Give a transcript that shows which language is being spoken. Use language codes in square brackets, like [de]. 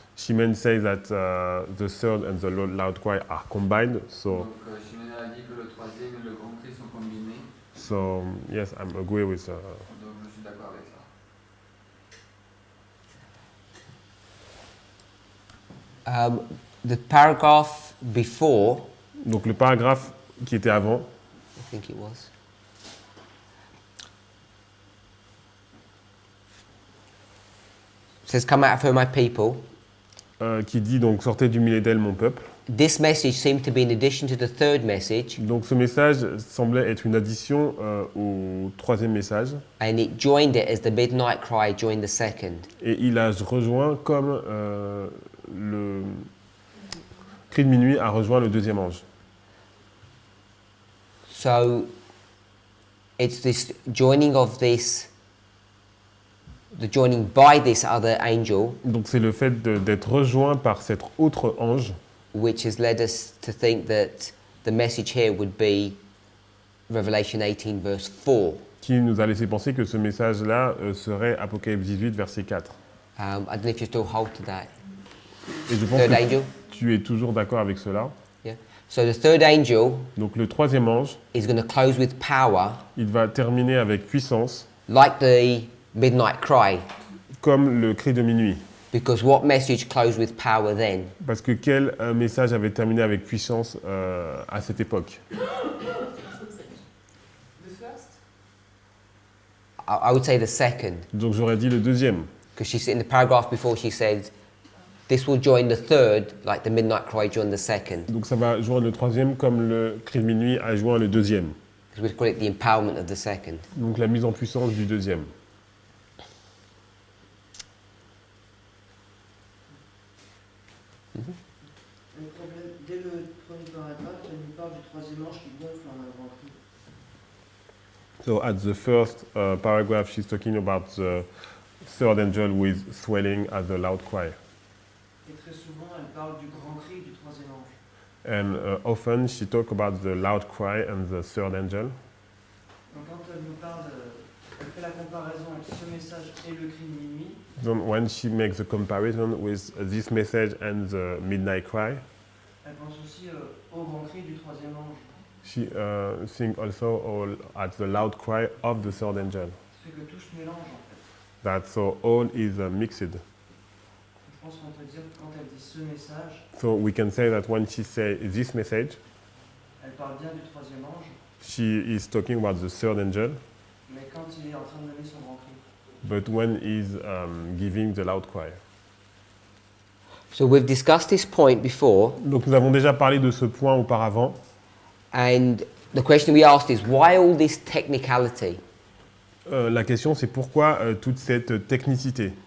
[en] Shimens says that the third and the loud cry are combined. [fr] Donc, Chimène a dit que le troisième et le grand cri sont combinés. [en] So yes, I'm agree with. [fr] Donc, je suis d'accord avec ça. [en] The paragraph before, [fr] Donc le paragraphe qui était avant, [en] I think it was. Says, "Come out of her, my people." [fr] qui dit donc sortez du milieu d'elle mon peuple. [en] This message seemed to be in addition to the third message, [fr] Donc ce message semblait être une addition au troisième message [en] and it joined it as the midnight cry joined the second. [fr] et il a rejoint comme le cri de minuit a rejoint le deuxième ange. [en] So it's this joining of this, the joining by this other angel, [fr] Donc c'est le fait d'être rejoint par cet autre ange [en] which has led us to think that the message here would be Revelation 18 verse 4. [fr] qui nous a laissé penser que ce message-là serait Apocalypse 18 verset 4. [en] I don't know if you still hold to that. [fr] Et je pense [en] Third [fr] que [en] angel. [fr] tu es toujours d'accord avec cela. [en] Yeah. So the third angel [fr] Donc le troisième ange, [en] is going to close with power, [fr] il va terminer avec puissance [en] like the midnight cry. [fr] comme le cri de minuit. [en] Because what message closed with power then? [fr] Parce que quel message avait terminé avec puissance à cette époque? [en] The first? I would say the second. [fr] Donc j'aurais dit le deuxième. [en] Because she said in the paragraph before, she said, this will join the third, like the midnight cry joined the second. [fr] Donc ça va joindre le troisième comme le cri de minuit a joint le deuxième. [en] Because we call it the empowerment of the second. [fr] Donc la mise en puissance du deuxième. Le problème, dès le premier paragraphe, elle nous parle du troisième ange qui gonfle en un grand cri. [en] So at the first paragraph, she's talking about the third angel with swelling at the loud cry. [fr] Et très souvent, elle parle du grand cri du troisième ange. [en] And often she talk about the loud cry and the third angel. [fr] Donc quand elle nous parle, elle fait la comparaison entre ce message et le cri de minuit, [en] Then when she makes the comparison with this message and the midnight cry, [fr] elle pense aussi au grand cri du troisième ange. [en] she think also at the loud cry of the third angel. [fr] Ça fait que tout se mélange en fait. [en] That so all is mixed. [fr] Je pense qu'on peut dire que quand elle dit ce message, [en] So we can say that when she say this message, [fr] elle parle bien du troisième ange, [en] she is talking about the third angel, [fr] mais quand il est en train de donner son grand cri. [en] but when he's giving the loud cry. So we've discussed this point before, [fr] Donc nous avons déjà parlé de ce point auparavant. [en] and the question we asked is, why all this technicality? [fr] La question c'est pourquoi toute cette technicité.